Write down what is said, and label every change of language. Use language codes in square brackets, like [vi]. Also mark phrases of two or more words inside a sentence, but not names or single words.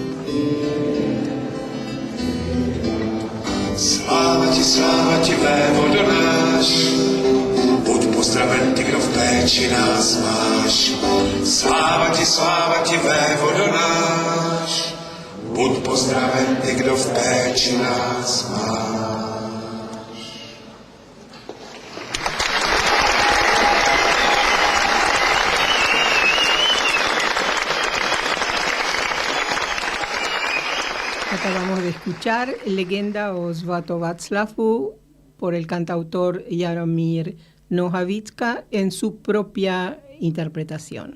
[cs] Sláva ti, vévodo náš, buď pozdraven ty, kdo v péči nás máš. Sláva ti, vévodo náš, buď pozdraven ty, kdo v péči nás máš. [es] Acabamos de escuchar Legenda o Svatováclavu por el cantautor Jaromír Nohavička en su propia interpretación.